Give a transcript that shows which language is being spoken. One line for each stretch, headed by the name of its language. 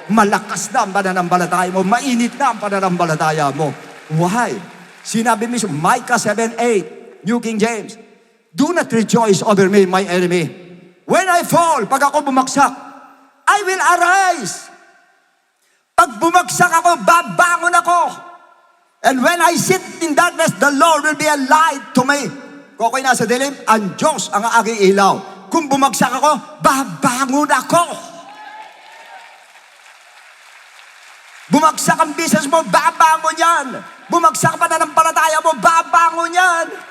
Filipino: Malakas na ang pananampalataya mo. Mainit na ang pananampalataya mo.
English: Why?
Filipino: Sinabi mismo,
English: Micah 7:8, New King James, do not rejoice over me, my enemy. When I fall,
Filipino: pag ako bumagsak,
English: I will arise.
Filipino: Pag bumagsak ako, babangon ako.
English: And when I sit in darkness, the Lord will be a light to me.
Filipino: Kung ako'y nasa dilim, ang Diyos ang aking ilaw. Kung bumagsak ako, babangon ako. Bumagsak ang business mo, babangon yan. Bumagsak pa na ng palataya mo, babangon yan.